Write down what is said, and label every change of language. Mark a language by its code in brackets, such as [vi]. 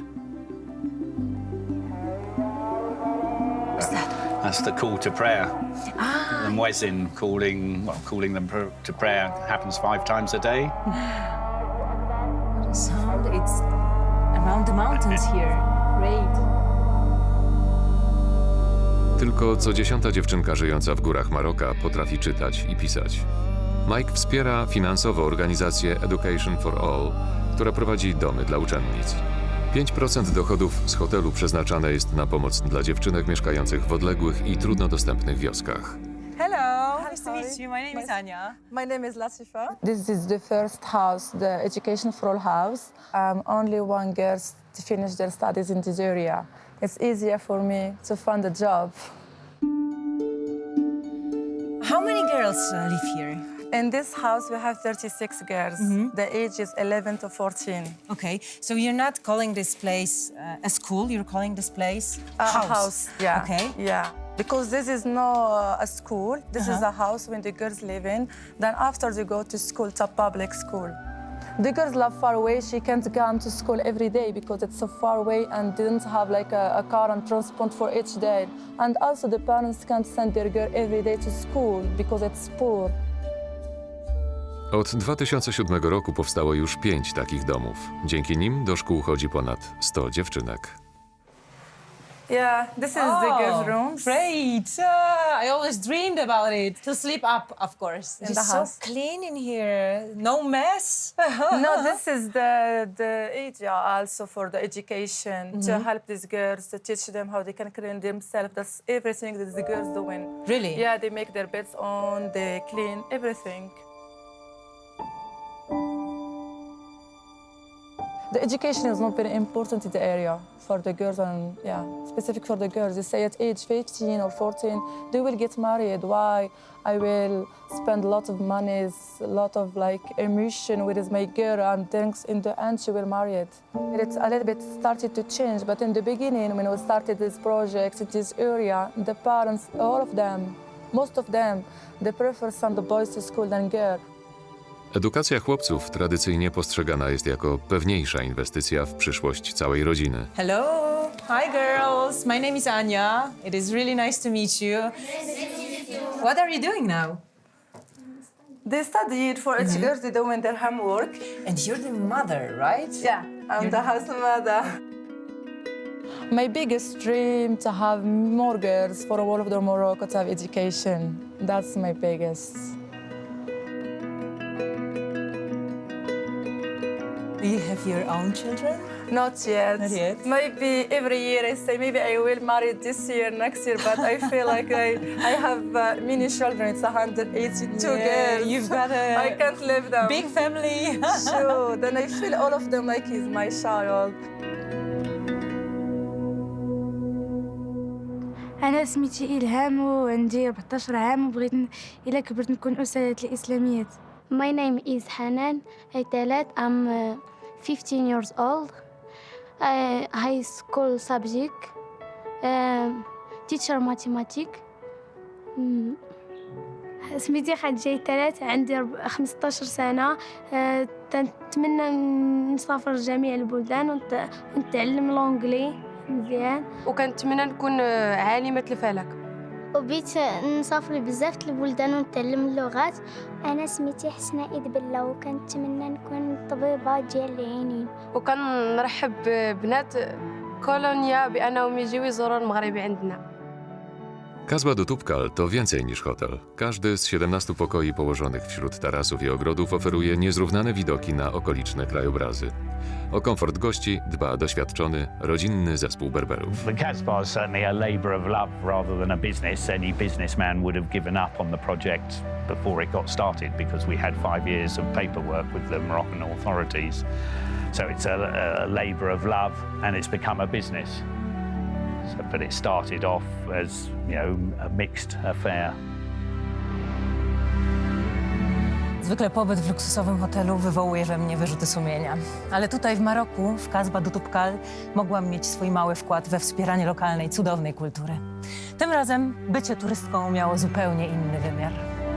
[en] What's that? That's the call to prayer. The muezzin calling them to prayer happens 5 times a day. What a sound. It's around the mountains here. Great. [pl] Tylko co 10. dziewczynka żyjąca w górach Maroka potrafi czytać i pisać. Mike wspiera finansowo organizację Education for All, która prowadzi domy dla uczennic. 5% dochodów z hotelu przeznaczane jest na pomoc dla dziewczynek mieszkających w odległych i trudno dostępnych wioskach. [en] Hello, nice to meet you. My name is Anya. My name is Latifa. This is the first house, the Education for All house. Only one girl to finish their studies in this area. It's easier for me to find a job. How many girls live here? In this house, we have 36 girls. The age is 11 to 14. Okay, so you're not calling this place a school, you're calling this place A house, yeah. Okay. Yeah. Because this is not a school. This is a house when the girls live in. Then after they go to school, to public school. The girls live far away. She can't come to school every day because it's so far away and didn't have like a car and transport for each day. And also the parents can't send their girl every day to school because it's poor. [pl] Od 2007 roku powstało już 5 takich domów. Dzięki nim do szkół chodzi ponad 100 dziewczynek. [en] Yeah, this is the girls' room. Great! I always dreamed about it. To sleep up, of course. In It's the so house. clean in here. No mess. No, this is the area also for the education to help these girls, to teach them how they can clean themselves. That's everything that the girls doing. Really? Yeah, they make their beds on, they clean everything. The education is not very important in the area for the girls, and yeah, specific for the girls. They say at age 15 or 14, they will get married. Why? I will spend a lot of money, a lot of like emotion with my girl, and thanks in the end she will marry it. It's a little bit started to change, but in the beginning when we started this project in this area, the parents, all of them, most of them, they prefer send the boys to school than girl. [pl] Edukacja chłopców tradycyjnie postrzegana jest jako pewniejsza inwestycja w przyszłość całej rodziny. [en] Hello. Hi, girls. My name is Anya. It is really nice to meet you. What are you doing now? They studied for each girl, they doing their homework. And you're the mother, right? Yeah, I'm the house mother. My biggest dream to have more girls for all of the Morocco to have education. That's my biggest. Do you have your own children? Not yet. Not yet? Maybe every year I say maybe I will marry this year, next year, but I feel like I have many children. It's 182 girls. You've got a I can't leave them. big family. Sure. Then I feel all of them like he's my child. [ar] أنا سميتي إلهام وعندي 14 عام وبغيت إلا كبرت نكون أستاذة الإسلاميات. [en] My name is Hanan Aitalat. I'm 15 years old. High school subject, teacher mathematics. [ar] سميتي خديجة ثلاث عندي 15 سنة. نتمنى نسافر لجميع البلدان ونتعلم لونجلي مزيان. وكنتمنى نكون عالمة الفلك. وبيت نسافر بزاف البلدان ونتعلم اللغات. أنا سميتي حسناء إدبلة وكنتمنى نكون طبيبة ديال العينين. وكنرحب ببنات بولونيا بأنهم يجيو يزوروا المغرب عندنا. [pl] Kasba do Tubkal to więcej niż hotel. Każdy z 17 pokoi położonych wśród tarasów i ogrodów oferuje niezrównane widoki na okoliczne krajobrazy. O komfort gości dba doświadczony, rodzinny zespół Berberów. [en] The Casbah is certainly a labour of love rather than a business. Any businessman would have given up on the project before it got started because we had 5 years of paperwork with the Moroccan authorities. So it's a labour of love and it's become a business. But it started off as, a mixed affair. [pl] Zwykle pobyt w luksusowym hotelu wywołuje we mnie wyrzuty sumienia. Ale tutaj w Maroku, w Qasba do Toubkal, mogłam mieć swój mały wkład we wspieranie lokalnej, cudownej kultury. Tym razem bycie turystką miało zupełnie inny wymiar.